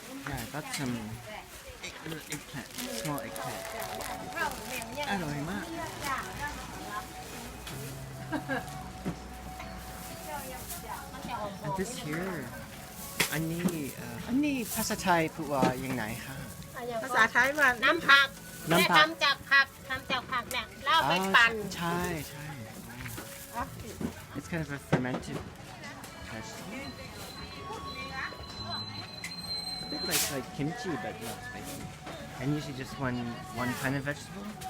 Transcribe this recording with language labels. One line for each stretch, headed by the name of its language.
English: Yeah, I got some eggplant, small eggplant.
Thai: อร่อยมาก
English: And this here
Thai: อันนี้ภาษาไทยพูดว่ายังไงคะ ภาษาไทยว่าน้ำผัก น้ำผัก ทำจากผักทำจากผัก เนี่ยแล้วเอาไปปั่น ใช่ใช่
English: It's kind of a fermented vegetable. A bit like kimchi, but not spicy. And usually just one kind of vegetable.